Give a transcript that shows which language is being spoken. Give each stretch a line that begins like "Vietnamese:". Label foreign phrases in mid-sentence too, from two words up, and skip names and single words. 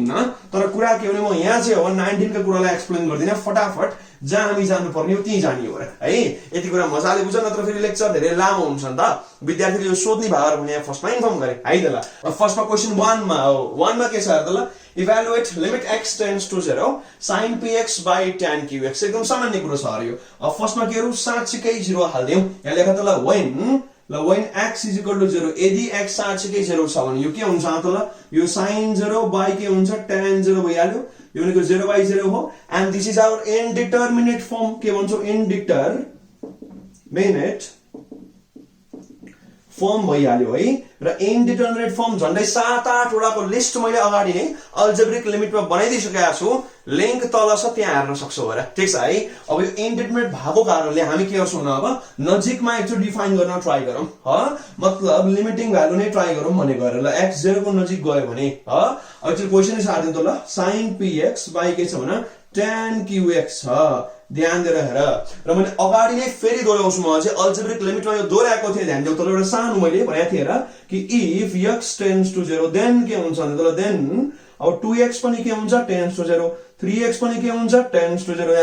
Nepali: तर कुरा के हो भने म यहाँ चाहिँ अब 9 10 को कुरालाई एक्सप्लेन गर्दिन, फटाफट जहाँ हामी जानु पर्ने हो त्यही जाने हो र है। यति कुरा मजाले बुझ, नत्र फेरि लेक्चर धेरै लामो हुन्छ नि त। विद्यार्थीले यो सोध्ने भागहरु भने फर्स्टमा इन्फर्म गरे है त ल। फर्स्टमा क्वेशन 1 मा हो। 1 मा के छ त ल,
English: evaluate limit x tends to 0 sin px by tan qx.
Nepali: एकदम सामान्य कुरा छ अरे यो। फर्स्टमा के हरु साँच्चीकै 0 हाल्दियौ। यहाँ लेख त ल,
English: when x is equal to 0,
Nepali: यदि x साँच्चीकै 0 छ भने यो के हुन्छ त ल, यो sin 0 by के हुन्छ tan 0 भइहाल्यो। यो भनेको 0 by 0 हो।
English: and this is our indeterminate form.
Nepali: के भन्छौ,
English: indeterminate form
Nepali: भइहाल्यो है। र
English: indeterminate form
Nepali: झन्डै 7-8 वटाको लिस्ट मैले अगाडि नै
English: algebraic limitमा
Nepali: बनाइदिइसकेका छु। लिंक तल छ, त्यहाँ हेर्न सक्छौ होला, ठीक छ है। अब यो इन्डिटरमिनेट भएको कारणले हामी के गर्छौं न, अब नजिकमा एकचोटि डिफाइन गर्न ट्राई गरौँ ह। मतलब
English: limiting value
Nepali: नै ट्राई गरौँ भनेको र ल, x 0 को नजिक गयो भने ह। अब चाहिँ क्वेशन सार्दिन त ल, sin px by के छ भने tan qx छ। ध्यान दिएर हेर। र मैले अगाडि नै फेरि दोहोऱ्याउँछु, म चाहिँ
English: algebraic limitमा
Nepali: यो दोहोऱ्याएको थिएँ, ध्यान देऊ। तर एउटा सानो मैले भनेको थिएँ र कि
English: if x tends to 0 then
Nepali: के हुन्छ भने त देन अब 2x पनि के हुन्छ
English: tends to 0,
Nepali: 3x पनि के हुन्छ
English: tends to 0.